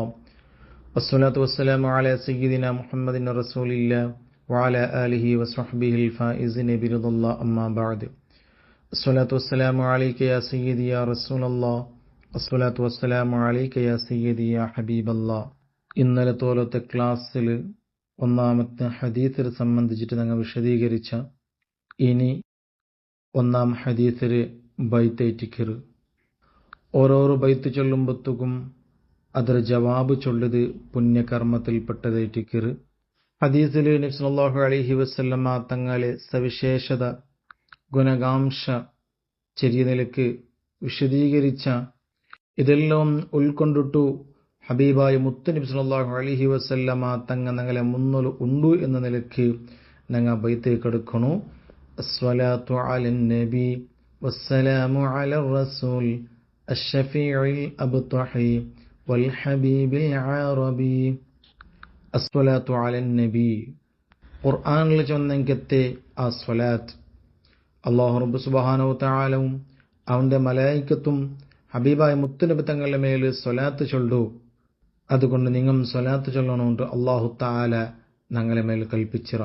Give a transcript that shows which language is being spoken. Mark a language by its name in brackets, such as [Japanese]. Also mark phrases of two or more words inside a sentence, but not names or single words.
[Arabic] والصلاة والسلام على سيدنا محمد رسول الله وعلى آله وصحبه الفائزين برضا الله أما بعد الصلاة والسلام عليك يا سيدي يا رسول الله الصلاة والسلام عليك يا سيدي يا حبيب الله [Malayalam] ഇന്നലെ തോലത്തെ ക്ലാസ്സിൽ ഒന്നാമത്തെ ഹദീസിൽ സംബന്ധിച്ചിട്ട് ഞങ്ങൾ വിശദീകരിച്ച ഇനി ഒന്നാം ഹദീസിൽ ബൈത്തേറ്റിക്കറ് ഓരോരോ ബൈത്ത് ചൊല്ലുമ്പോഴത്തേക്കും ಅದರ ജവാബ് ചൊല്ലത് പുണ്യകർമ്മത്തിൽപ്പെട്ടതേറ്റിക്കറ്. ഹദീസിൽ നബി [Arabic] صلى الله عليه وسلم [Malayalam] തങ്ങളെ സവിശേഷത ഗുണകാംക്ഷ ചെറിയ നിലക്ക് വിശദീകരിച്ച ഇതെല്ലാം ഉൾക്കൊണ്ടിട്ടു ഹബീബായ മുത്ത് നബി [Arabic] صلى الله عليه وسلم [Malayalam] തങ്ങ ഞങ്ങളെ മുന്നിൽ ഉണ്ട് എന്ന നിലക്ക് ഞങ്ങൾ ബൈത്തേക്ക് എടുക്കണു. [Arabic] الصلاة على النبي والسلام على الرسول الشفيع الأبطحي والحبيب العربي. الصلاة على النبي [Malayalam] ഖുർആനിൽ ചൊന്നെങ്കത്തെ ആ സ്വലാത്ത് അല്ലാഹു റബ്ബ് [Arabic] سبحانه وتعالى [Malayalam] അവന്റെ മലായികത്തും ഹബീബായ മുത്തുനബി തങ്ങളുടെ മേൽ സ്വലാത്ത് ചൊല്ലു. അതുകൊണ്ട് നിങ്ങൾ സ്വലാത്ത് ചൊല്ലണമെന്ന് [Arabic] الله تعالى [Malayalam] ഞങ്ങളെ മേൽ കൽപ്പിച്ചിറ.